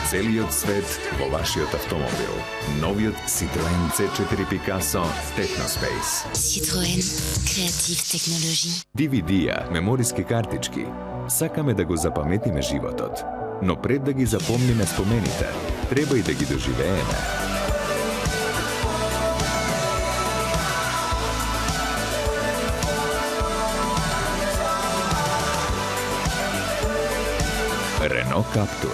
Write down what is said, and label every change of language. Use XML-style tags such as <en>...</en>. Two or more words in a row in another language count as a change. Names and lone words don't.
<mk>новиот свет во вашиот автомобил. Новиот Citroen C4 Picasso Technospace. Citroen.</mk> <en>Creative Technology.</en> <mk>DVD-а, мемориски картички. Сакаме да го запаметиме животот. Но пред да ги запомниме спомените, треба и да ги доживееме. Renault Captur.</mk>